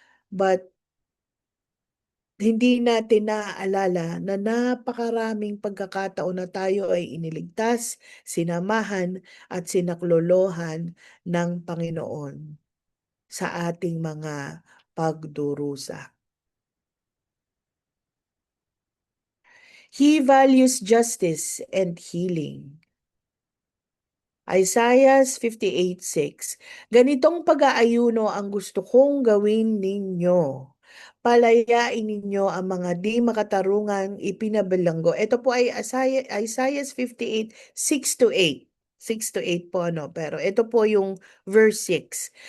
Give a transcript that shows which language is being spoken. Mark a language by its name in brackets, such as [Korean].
[Filipino] But hindi natin naaalala na napakaraming pagkakataon na tayo ay iniligtas, sinamahan at sinaklolohan ng Panginoon sa ating mga pagdurusa. [English] He values justice and healing. Isaiah 58:6. [Filipino] Ganitong pag-aayuno ang gusto kong gawin ninyo. Palayain ninyo ang mga di makatarungang ipinabilanggo. Ito po ay Isaiah 58, 6 to 8. 6 to 8 po ano, pero ito po yung verse 6.